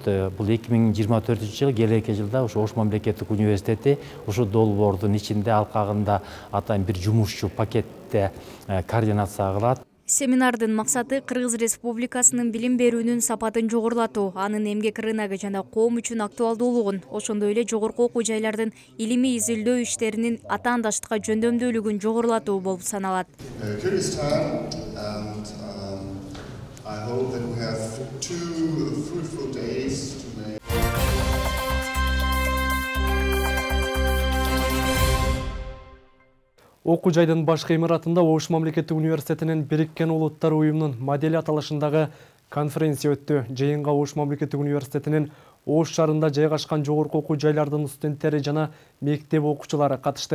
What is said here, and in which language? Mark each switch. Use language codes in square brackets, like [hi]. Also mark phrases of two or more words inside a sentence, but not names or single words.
[ky] Бул 2024 жыл, келеки жылда ошо Ош мамлекеттик университети ушул долбоордун ичинде алкагында атайын бир жумушчу пакетте координация кылат. Семинардын максаты Кыргыз Республикасынын билим берүүнүн сапатын жогорулатуу, анын эмгек рыногу жана коом үчүн актуалдуулугун, ошондой эле жогорку окуу жайлардын илимий изилдөө иштеринин атаандаштыкка жөндөмдүүлүгүн жогорулатуу болуп саналат. [en] I hope that we have 2 fruitful days to make. [ky] Окуу жайдын башкы имаратында Ош мамлекеттик университетинин Бириккен Улуттар уюмунун модели аталышындагы конференция өттү. Жыйынга Ош мамлекеттик университетинин Ош шаарында жайгашкан жогорку окуу жайлардын студенттери жана мектеп окуучулары катышты.